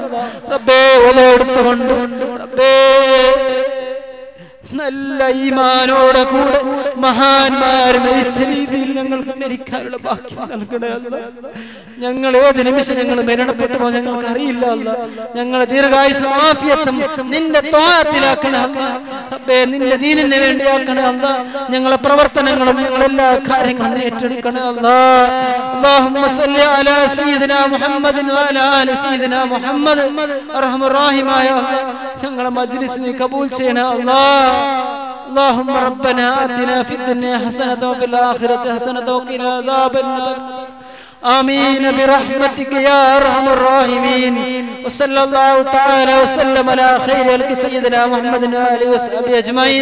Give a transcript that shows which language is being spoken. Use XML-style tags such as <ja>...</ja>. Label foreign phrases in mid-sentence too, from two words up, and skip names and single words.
<ml>റബ്ബേ ഒലെടുത്തുകൊണ്ട് റബ്ബേ നല്ല ഈമാനോടെ കൂടെ മഹാന്മാർ മരിച്ച രീതിയിൽ ഞങ്ങൾക്ക് മരിക്കാനുള്ള ഭാഗ്യം നൽകണേ അല്ലാഹ്. ഞങ്ങൾ ഏത് നിമിഷം ഞങ്ങൾ മരണപ്പെട്ടുമോ ഞങ്ങൾക്ക് അറിയില്ല അല്ലാഹ്. ഞങ്ങളെ ദീർഘായുസ്സും ആഫിയത്തും നിന്റെ ത്വാഅത്തിലാക്കണേ അല്ലാഹ്. റബ്ബേ നിന്റെ ദീനിന് വേണ്ടിയാക്കണേ അല്ലാഹ്. ഞങ്ങളെ പ്രവർത്തനങ്ങളും ഞങ്ങളെല്ലാ കാര്യങ്ങളും ഏറ്റെടുക്കണേ അല്ലാഹ്.</ml> <ar>اللهم صل على سيدنا محمد</ar> <ml>وعلى آل سيدنا محمد റഹ്മാനായ അല്ലാഹ് ഞങ്ങളെ മജ്ലിസ് നീ കബൂൽ ചെയ്യണേ അല്ലാഹ്.</ml> <ar>اللهم ربنا آتنا في الدنيا حسنة وفي الآخرة حسنة وقنا عذاب النار. آمين برحمتك يا أرحم الراحمين. وصلى الله تعالى وسلم على خير خلق سيدنا محمد وآله وصحبه أجمعين.</ar>